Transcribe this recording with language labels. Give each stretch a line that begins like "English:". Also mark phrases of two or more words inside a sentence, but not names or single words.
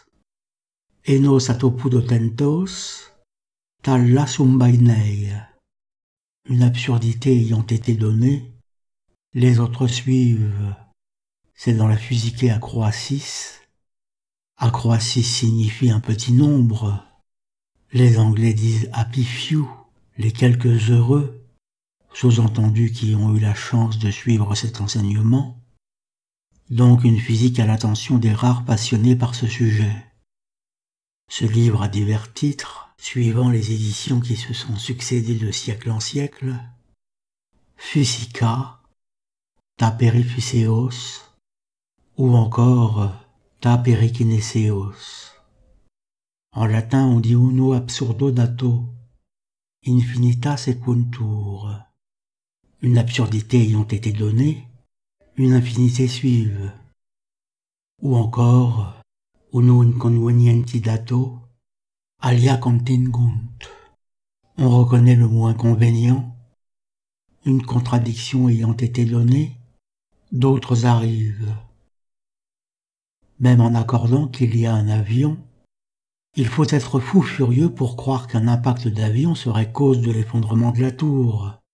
Greek: Ἑνὸς ἀτόπου δοθέντος, τἆλλα συμβαίνει.
French: Une absurdité ayant été donnée, les autres suivent. C'est dans la physique acroacis. Acroacis signifie un petit nombre. Les Anglais disent
English: happy few,
French: les quelques heureux, sous-entendus qui ont eu la chance de suivre cet enseignement. Donc une physique à l'attention des rares passionnés par ce sujet. Ce livre a divers titres, suivant les éditions qui se sont succédées de siècle en siècle. Physica, Ta Periphyseos, ou encore Ta Perikineseos. En latin on dit
Latin: uno absurdo dato, infinita sequuntur.
French: Une absurdité ayant été donnée, une infinité suive. Ou encore
Latin: uno inconvenienti dato, alia contingunt.
French: On reconnaît le mot inconvénient, une contradiction ayant été donnée, d'autres arrivent. Même en accordant qu'il y a un avion, il faut être fou furieux pour croire qu'un impact d'avion serait cause de l'effondrement de la tour.